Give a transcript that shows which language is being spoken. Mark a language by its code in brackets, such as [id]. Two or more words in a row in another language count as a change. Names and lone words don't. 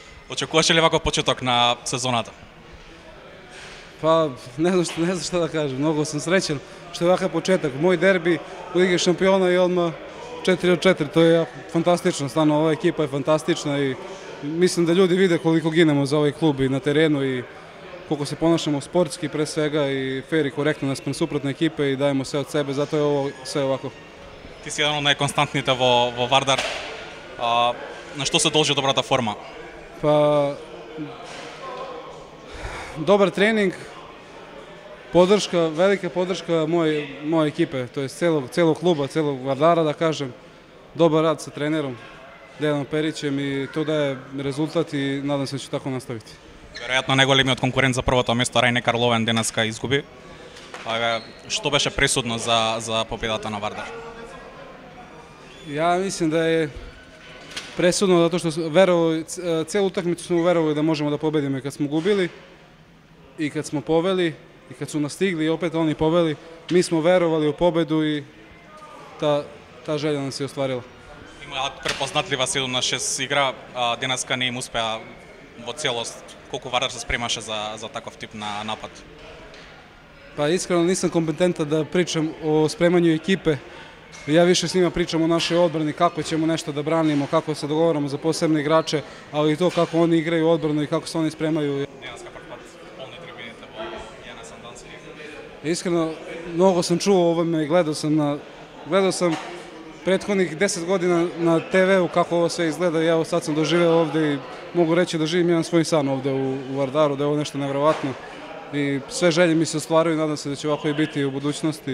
[mk] Очекуваш ли ваков почеток на сезоната? [sr] Pa ne znam šta da kažem, mnogo sam srećan što je ovakav početak. Moj derbi u Ligi šampiona i odmah 4 od 4, to je fantastično, stvarno ova ekipa je fantastična i mislim da ljudi vide koliko ginemo za ovaj klub i na terenu i koliko se ponašamo sportski pre svega i fair i korektno naspram suprotne ekipe i dajemo sve od sebe, zato je ovo sve ovako. [mk] Ти си еден од најконстантните во Вардар. На што се должи добрата форма? [sr] Pa dobar trening, podrška, velika podrška moje ekipe, to je celog kluba, celog Vardara da kažem, dobar rad sa trenerom Dejanom Perićem i to daje rezultat i nadam se da će tako nastaviti. [mk] Веројатно најголемиот конкурент за првото место Рајне Карловен денеска изгуби. Што беше пресудно за победата на Вардар? [sr] Ja mislim da je presudno zato što celu utakmicu smo verovali da možemo da pobedimo i kad smo gubili i kad smo poveli i kad su nas stigli i opet oni poveli, mi smo verovali u pobedu i ta želja nas je ostvarila. [mk] Имаат препознатлива 7-6 игра, денеска не им успеа во целост. Колку Вардар се спремаше за таков тип на напад? [sr] Pa iskreno nisam kompetentan da pričam o spremanju ekipe. Ja više s njima pričam o našoj odbrani, kako ćemo nešto da branimo, kako se dogovaramo za posebne igrače, ali i to kako oni igraju odbranu i kako se oni spremaju. [mk] Денеска прв пат полни трибините во Јана Сандански. [sr] Iskreno, mnogo sam čuo o ovome i gledao sam prethodnih 10 godina na TV-u kako ovo sve izgleda i evo sad sam doživeo ovde i mogu reći da živim jedan svoj san ovde u Vardaru, da je ovo nešto nevjerovatno i sve želje mi se ostvaruju i nadam se da će ovako i biti u budućnosti.